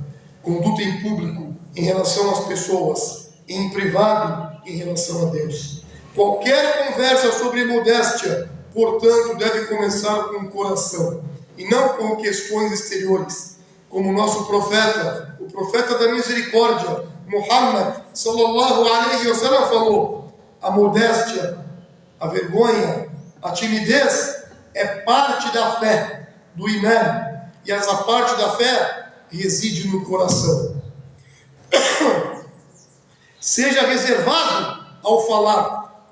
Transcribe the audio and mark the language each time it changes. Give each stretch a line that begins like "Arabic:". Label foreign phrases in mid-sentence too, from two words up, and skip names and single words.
Portuguese: Conduta em público, em relação às pessoas, e em privado, em relação a Deus. Qualquer conversa sobre modéstia, portanto, deve começar com o coração, e não com questões exteriores. Como o nosso profeta, o profeta da misericórdia, Muhammad
Arabic: صلى الله عليه وسلم
Portuguese: falou: a modéstia, a vergonha, a timidez é parte da fé, do imã, e essa parte da fé reside no coração. Seja reservado ao falar.